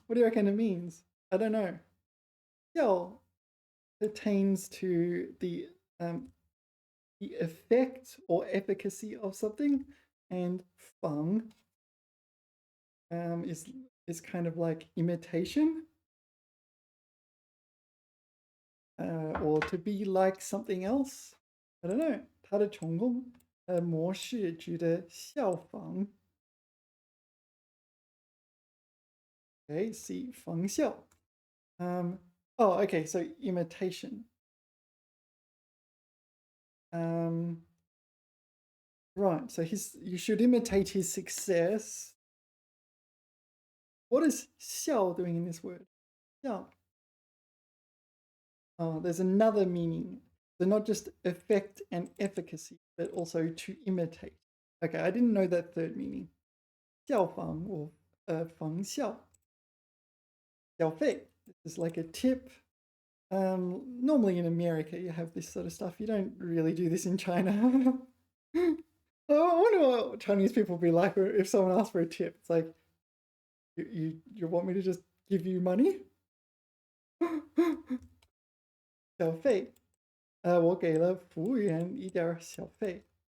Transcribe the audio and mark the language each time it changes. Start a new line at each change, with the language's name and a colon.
English: What do you reckon it means? I don't know. 效 pertains to the effect or efficacy of something, and 仿 is kind of like imitation, or to be like something else. I don't know.
Chinese: 他的成功模式指的效仿.
English: Okay, see 仿效.Oh, okay, so imitation. Right, so you should imitate his success. What is 效 doing in this word?
Chinese: 效.
English: Oh, there's another meaning. So not just effect and efficacy, but also to imitate. Okay, I didn't know that third meaning. 效仿 or 仿效.小费.This is like a tip. Normally in America you have this sort of stuff. You don't really do this in China. I wonder what Chinese people would be like if someone asked for a tip. It's like, you want me to just give you money?
Chinese: 小费. 我给了服务员一点小费.